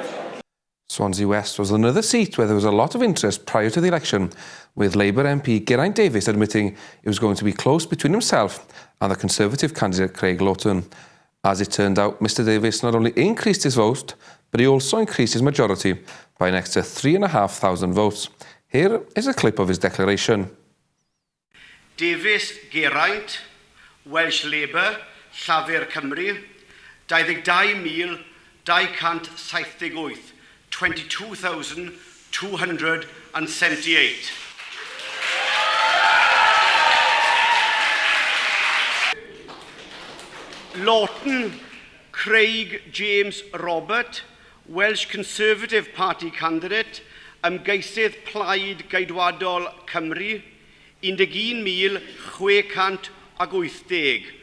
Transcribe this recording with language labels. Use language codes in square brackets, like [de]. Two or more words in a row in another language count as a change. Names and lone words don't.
[en] Swansea West was another seat where there was a lot of interest prior to the election, with Labour MP Geraint Davies admitting it was going to be close between himself and the Conservative candidate Craig Lawton. As it turned out, Mr Davies not only increased his vote, but he also increased his majority by an extra 3,500 votes. Here is a clip of his declaration. Davies Geraint, Welsh Labour, Llafur Cymru, 22,278. 22,278. Lawton, Craig James Robert, Welsh Conservative Party candidate, [cy] Ymgeisydd Plaid Geidwadol Cymru, 21,680.